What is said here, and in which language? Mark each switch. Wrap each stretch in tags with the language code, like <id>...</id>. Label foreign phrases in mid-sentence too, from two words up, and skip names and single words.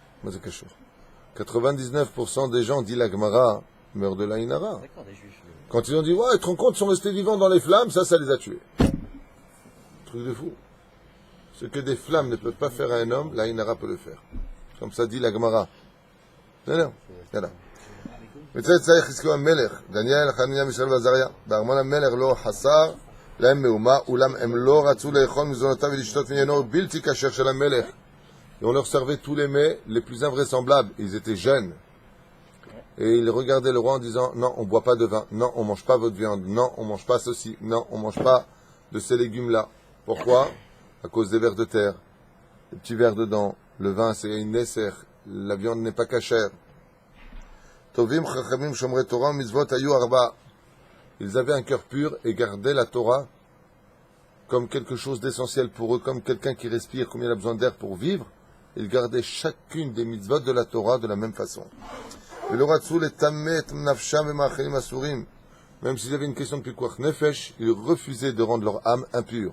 <fr>Mais c'est quelque chose. 99% des gens, dit la Gemara, meurent de l'Aïnara. D'accord, des Juifs. Quand ils ont dit, ouais, tu te rends compte, ils sont restés vivants dans les flammes, ça les a tués. Truc de fou. Ce que des flammes ne peuvent pas faire à un homme, l'Aïnara peut le faire. Comme ça dit la Gemara. Voilà.</fr> <he>מצא צריך חזקיהו המלך, דניאל, חנניה, מישאל ועזריה, בארמון המלך לא חסר להם מאומה, אולם הם לא רצו לאכול מזונותיו ולשתות מעיינו בלתי כשר של המלך.</he> <fr>Et on leur servait tous les mets les plus invraisemblables. Ils étaient jeunes. Et ils regardaient le roi en disant, non, on ne boit pas de vin, non, on ne mange pas votre viande, non, on ne mange pas ceci, non, on ne mange pas de ces légumes-là. Pourquoi? À cause des vers de terre. Les petits vers dedans. Le vin, c'est une nesser. La viande n'est pas cachère.</fr> <he>טובים חכמים שומרי תורה מצוות היו ארבע.</he> <fr>Ils avaient un cœur pur et gardaient la Torah comme quelque chose d'essentiel pour eux, comme quelqu'un qui respire, comme il a besoin d'air pour vivre. Ils gardaient chacune des mitzvot de la Torah de la même façon. Même s'il y avait une question de</fr> <he>פיקוח נפש,</he> <fr>ils refusaient de rendre leur âme impure.</fr>